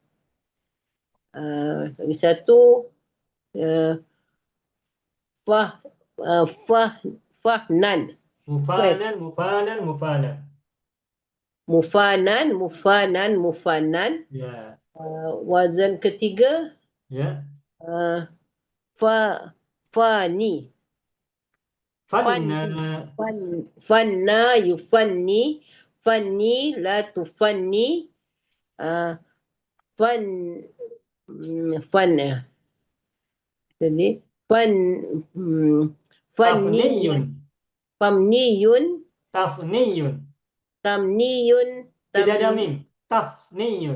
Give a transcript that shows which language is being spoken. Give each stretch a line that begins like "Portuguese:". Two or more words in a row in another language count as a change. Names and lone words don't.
Indonesian: Lagi satu, fahnan. Mufanan. Ya. Wazan ketiga, Ya. fani. Fanna.
Arabic: Fanna, yufanni, fanni, la tufanni, fan, jadi fanni,
Indonesian: Tafniyun. famniyun, Tafniyun. tamniyun, Tidak ada mim. Tafniyun.